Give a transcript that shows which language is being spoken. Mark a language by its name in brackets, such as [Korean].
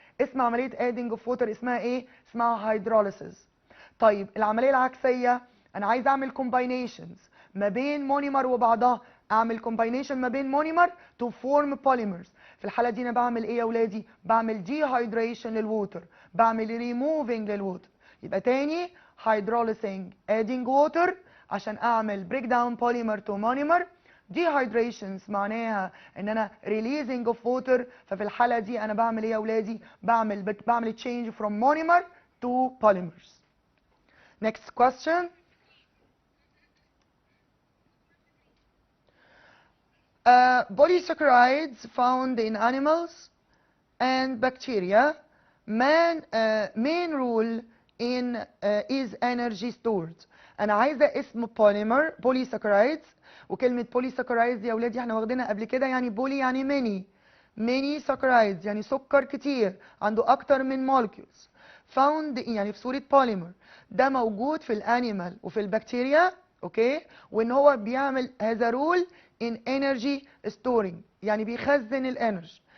[Arabic] اسم عملية adding of water اسمها إيه؟ اسمها هيدروليسيس. طيب العملية العكسية، أنا عايز أعمل combinations ما بين مونيمر وبعضها، أعمل combination ما بين مونيمر to form polymers. في الحالة دي أنا بعمل إيه يا ولادي؟ بعمل dehydration للووتر، بعمل removing للووتر. [English] يبقى تاني hydrolysing adding water عشان أعمل break down polymer to monomer. dehydrations معناها إن أنا releasing of water. [Arabic] ففي الحالة دي أنا بعمل إيه يا ولادي؟ بعمل change from monomer to polymers. [English] Next question. Polysaccharides found in animals and bacteria. Main rule in is energy stored. [Arabic] أنا عايزة اسم polymer polysaccharides. وكلمة polysaccharides يا ولادي احنا واخدينها قبل كده، يعني بولي يعني many saccharides يعني سكر كتير عنده أكتر من molecules. found يعني في صورة polymer. ده موجود في الانيمال وفي البكتيريا، اوكي؟ وان هو بيعمل هذا رول in energy storing، يعني بيخزن الانرجي.